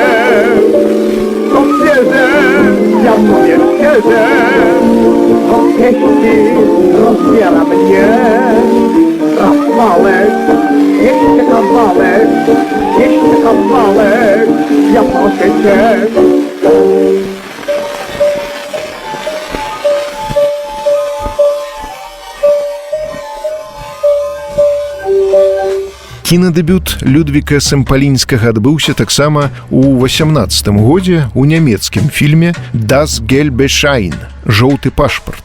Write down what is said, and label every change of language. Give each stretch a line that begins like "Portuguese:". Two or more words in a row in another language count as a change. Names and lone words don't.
Polish: To wierzę, ja mówię szczerze, to pieści rozbiera mnie. Rafałek, jeszcze kawałek, ja proszę cię.
Belarusian: Кінадэбют Людвіка Сэмпалінскага адбыўся таксама у 18 годзе ў нямецкім фільме
German: «Das gelbe Schein»
Belarusian: – «Жоўты пашпарт».